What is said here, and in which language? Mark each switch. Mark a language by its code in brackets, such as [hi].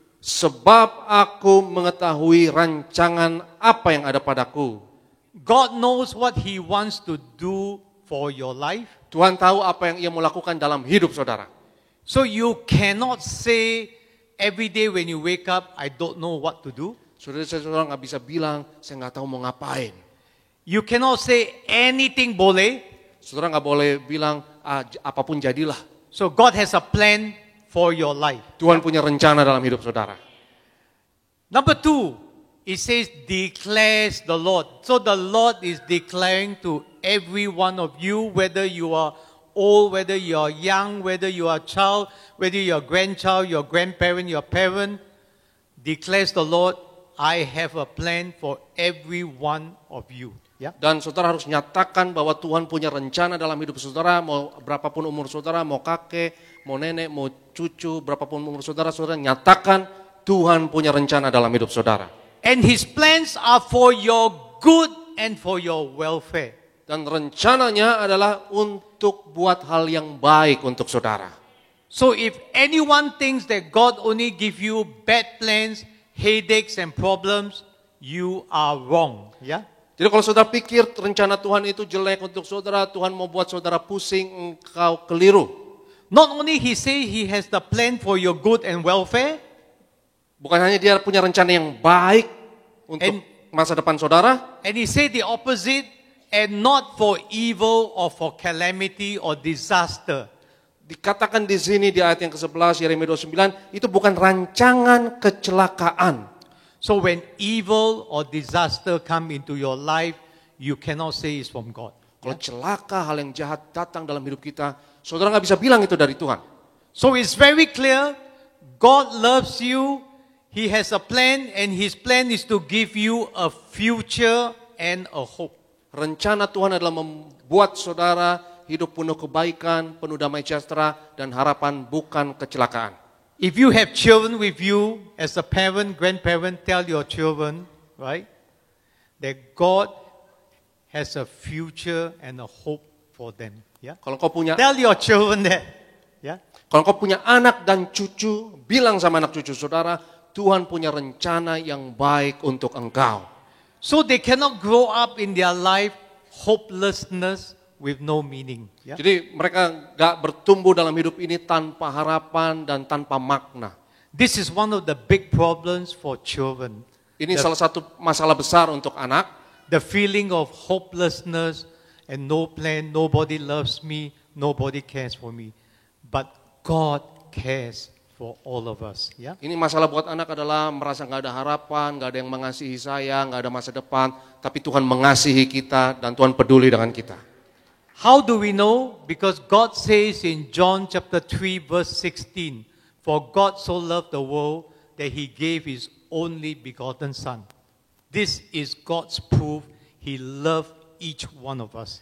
[id] sebab aku mengetahui rancangan apa yang ada padaku. [en] God knows what He wants to do for your life. [id] Tuhan tahu apa yang ia mau lakukan dalam hidup saudara. [en] So you cannot say every day when you wake up, I don't know what to do. [id] Saudara nggak bisa bilang, saya nggak tahu mau ngapain. [en] You cannot say anything boleh. [id] Saudara nggak boleh bilang, apapun jadilah. [en] So God has a plan for your life. [id] Tuhan punya rencana dalam hidup saudara. [en] Number 2, it says declares the Lord. So the Lord is declaring to every one of you, whether you are old, whether you are young, whether you are a child, whether you are a grandchild, your grandparent, your parent, declares the Lord, I have a plan for every one of you. [id] Ya. Dan saudara harus nyatakan bahwa Tuhan punya rencana dalam hidup saudara, mau berapapun umur saudara, mau kakek, mau nenek, mau cucu, berapapun umur saudara, saudara nyatakan Tuhan punya rencana dalam hidup saudara. [en] And His plans are for your good and for your welfare. [id] Dan rencananya adalah untuk buat hal yang baik untuk saudara. [en] So if anyone thinks that God only give you bad plans, headaches and problems, you are wrong. [id] Ya. Jadi kalau saudara pikir rencana Tuhan itu jelek untuk saudara, Tuhan mau buat saudara pusing, engkau keliru. [en] Not only He say He has the plan for your good and welfare, [id] Bukan hanya dia punya rencana yang baik untuk masa depan saudara, [en] and He say the opposite, and not for evil or for calamity or disaster. [id] dikatakan di sini di ayat yang ke-11 Yeremia 29, itu bukan rancangan kecelakaan. [en] So when evil or disaster come into your life, you cannot say it's from God. [id] Kalau celaka, hal yang jahat datang dalam hidup kita, saudara nggak bisa bilang itu dari Tuhan. [en] So it's very clear, God loves you, He has a plan, and His plan is to give you a future and a hope. [id] Rencana Tuhan adalah membuat saudara hidup penuh kebaikan, penuh damai sejahtera, dan harapan bukan kecelakaan. [en] If you have children with you, as a parent, grandparent, tell your children, right, that God has a future and a hope for them. Yeah? [id] Kalau kau punya [en] Tell your children that. Yeah? [id] Kalau kau punya anak dan cucu, bilang sama anak cucu saudara, Tuhan punya rencana yang baik untuk engkau. [en] So they cannot grow up in their life hopelessness with no meaning. Yeah? [id] Jadi mereka gak bertumbuh dalam hidup ini tanpa harapan dan tanpa makna. [en] This is one of the big problems for children. [id] Ini salah satu masalah besar untuk anak. [en] The feeling of hopelessness and no plan, nobody loves me, nobody cares for me. But God cares for all of us. Yeah? [id] Ini masalah buat anak adalah merasa gak ada harapan, gak ada yang mengasihi saya, gak ada masa depan. Tapi Tuhan mengasihi kita dan Tuhan peduli dengan kita. [en] How do we know? Because God says in John chapter 3 verse 16, for God so loved the world that He gave His only begotten Son. This is God's proof He loved each one of us.